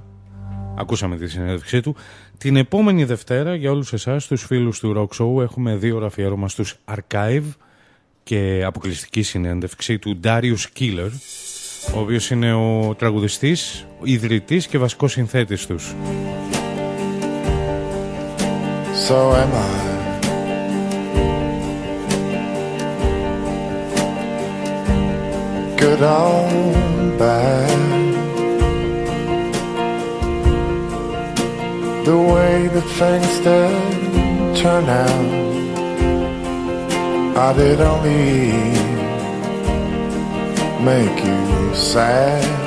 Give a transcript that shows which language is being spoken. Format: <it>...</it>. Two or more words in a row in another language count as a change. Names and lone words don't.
<el>Ακούσαμε τη συνέντευξή του. Την επόμενη Δευτέρα, για όλους εσάς, τους φίλους του Rock Show, έχουμε 2 ώρα αφιέρωμα στους Archive και αποκλειστική συνέντευξη του Darius Killer, ο οποίος είναι ο τραγουδιστής, ο ιδρυτής και βασικός συνθέτης τους.</el> <en>So am I. Good on bad. The way that things did turn out, I did only make you sad.</en>